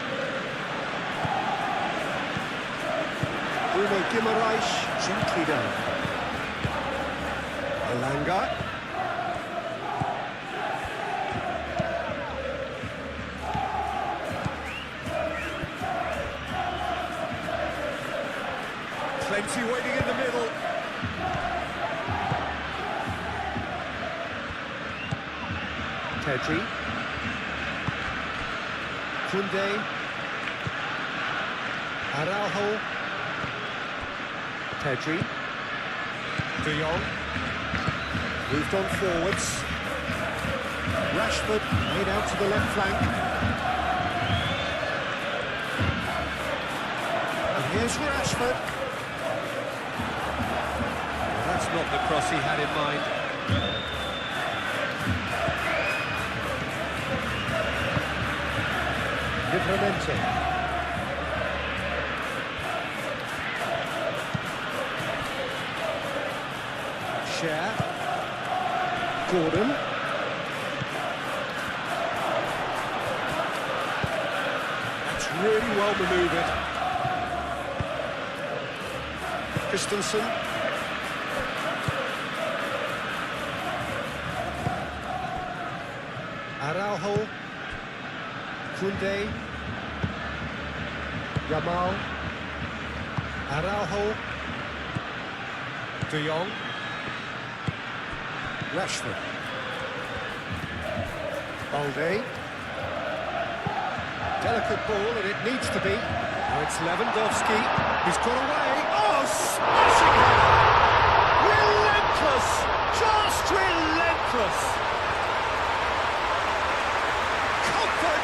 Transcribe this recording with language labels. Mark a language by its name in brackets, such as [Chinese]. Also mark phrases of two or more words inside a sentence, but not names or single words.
[English] Bruno Guimaraes, gently down. Elanga. Plenty waiting in the middle. Pedri. Koundé. Araujo. Pedri. De Jong. Moved on forwards. Rashford made out to the left flank. And here's Rashford. That's not the cross he had in mind. Livramento. Share. Gordon. That's really well manoeuvred. Christensen. Araujo. Koundé. Yamal. Araujo. De Jong. Rashford. Balde. Delicate ball, and it needs to be. Now it's Lewandowski. He's got away. Oh, smashing it! Relentless! Just relentless! Comfort!